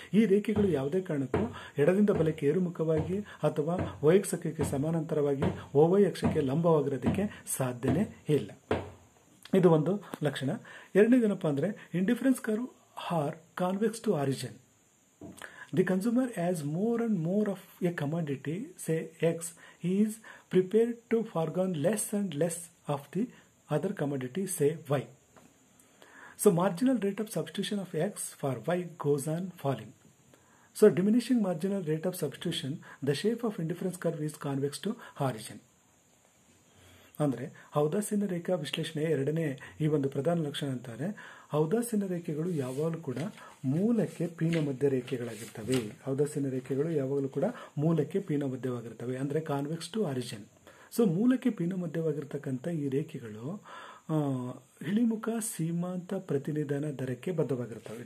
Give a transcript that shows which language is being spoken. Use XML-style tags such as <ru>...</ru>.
<kn>ಈ ರೇಖೆಗಳು ಯಾವುದೇ ಕಾರಣಕ್ಕೂ ಎಡದಿಂದ ಬಲಕ್ಕೆ ಏರುಮುಖವಾಗಿ ಅಥವಾ OX ಅಕ್ಷಕ್ಕೆ ಸಮಾನಾಂತರವಾಗಿ OY ಅಕ್ಷಕ್ಕೆ ಲಂಬವಾಗಿರೋದಕ್ಕೆ ಸಾಧ್ಯನೇ ಇಲ್ಲ. ಇದು ಒಂದು ಲಕ್ಷಣ. ಎರಡನೇದೇನಪ್ಪ ಅಂದ್ರೆ</kn> <en>Indifference curve are convex to origin. The consumer has more and more of a commodity, say X, he is prepared to forego less and less of the other commodity, say Y. So marginal rate of substitution of X for Y goes on falling. So diminishing marginal rate of substitution, the shape of indifference curve is convex to origin.</en> <kn>ಅಂದರೆ ಔದಾಸೀನ್ಯ ರೇಖಾ ವಿಶ್ಲೇಷಣೆ ಎರಡನೇ ಈ ಒಂದು ಪ್ರಧಾನ ಲಕ್ಷಣ ಅಂತಾರೆ, ಔದಾಸೀನ್ಯ ರೇಖೆಗಳು ಯಾವಾಗಲೂ ಕೂಡ ಮೂಲಕ್ಕೆ ಪೀನ ಮಧ್ಯ ರೇಖೆಗಳಾಗಿರ್ತವೆ. ಔದಾಸೀನ್ಯ ರೇಖೆಗಳು ಯಾವಾಗಲೂ ಕೂಡ ಮೂಲಕ್ಕೆ ಪೀನ ಮಧ್ಯವಾಗಿರ್ತವೆ, ಅಂದರೆ</kn> <en>Convex to origin.</en> <kn>ಸೊ ಮೂಲಕ್ಕೆ ಪೀನ ಮಧ್ಯವಾಗಿರ್ತಕ್ಕಂಥ ಈ ರೇಖೆಗಳು ಇಳಿಮುಖ ಸೀಮಾಂತ ಪ್ರತಿನಿಧಾನ ದರಕ್ಕೆ ಬದ್ಧವಾಗಿರ್ತವೆ.</kn>